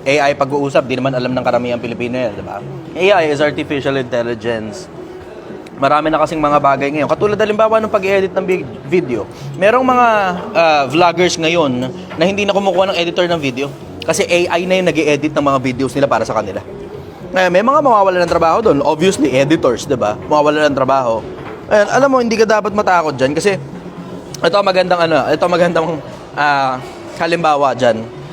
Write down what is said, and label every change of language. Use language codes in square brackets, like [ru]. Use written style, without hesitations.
[tl] AI pag-uusap, di naman alam ng karamihan Pilipino yan, di ba? [en] AI is artificial intelligence. [tl] Marami na kasing mga bagay ngayon. Katulad halimbawa ng pag-edit ng video. Merong mga vloggers ngayon na hindi na kumukuha ng editor ng video. Kasi AI na yung nag-edit ng mga videos nila para sa kanila. May mga mawawala ng trabaho doon. Obviously, editors, di ba? Mawawala ng trabaho. Ayan, alam mo, hindi ka dapat matakot dyan kasi ito magandang halimbawa dyan.